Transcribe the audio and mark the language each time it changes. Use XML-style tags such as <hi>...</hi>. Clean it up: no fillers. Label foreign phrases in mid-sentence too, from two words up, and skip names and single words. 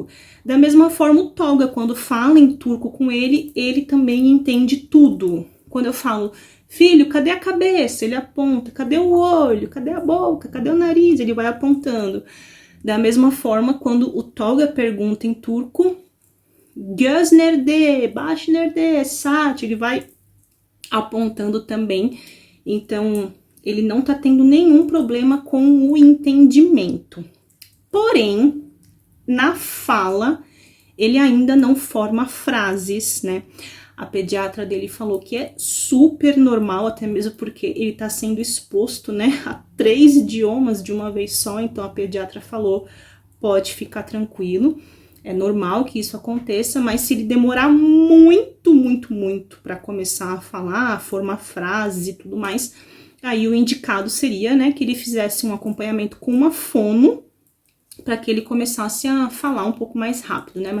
<pt>Da mesma forma, o Tolga, quando fala em turco com ele, ele também entende tudo. Quando eu falo, filho, cadê a cabeça? Ele aponta. Cadê o olho? Cadê a boca? Cadê o nariz? Ele vai apontando. Da mesma forma, quando o Tolga pergunta em turco,</pt> <tr>göz nerede, baş nerede, saat,</tr> <pt>ele vai apontando também. Então, ele não tá tendo nenhum problema com o entendimento. Porém, na fala, ele ainda não forma frases, né? A pediatra dele falou que é super normal, até mesmo porque ele tá sendo exposto, né, a 3 idiomas de uma vez só, então a pediatra falou, pode ficar tranquilo, é normal que isso aconteça, mas se ele demorar muito, muito, muito para começar a falar, a formar frases e tudo mais, aí o indicado seria, né, que ele fizesse um acompanhamento com uma fono, para que ele começasse a falar um pouco mais rápido, né?</pt>